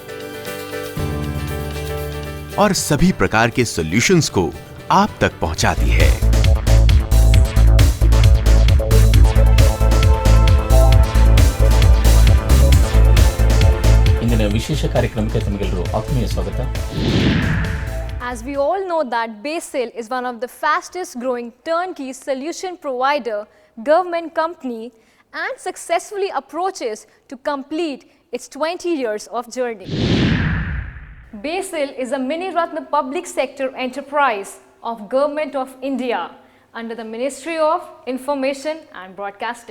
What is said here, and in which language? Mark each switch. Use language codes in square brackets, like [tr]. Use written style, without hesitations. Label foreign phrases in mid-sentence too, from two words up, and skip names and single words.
[hi] और सभी प्रकार के सॉल्यूशंस को आप तक पहुंचाती है। [kn] इंदिನ ವಿಶೇಷ ಕಾರ್ಯಕ್ರಮಕ್ಕೆ ತಮಗೆಲ್ಲರೂ ಆತ್ಮೀಯ ಸ್ವಾಗತ। [en] As we all know that Basil is one of the fastest growing turnkey solution provider government company and successfully approaches to complete its 20 years of journey. Basil is a Mini Ratna public sector enterprise of Government of India under the Ministry of Information and Broadcasting.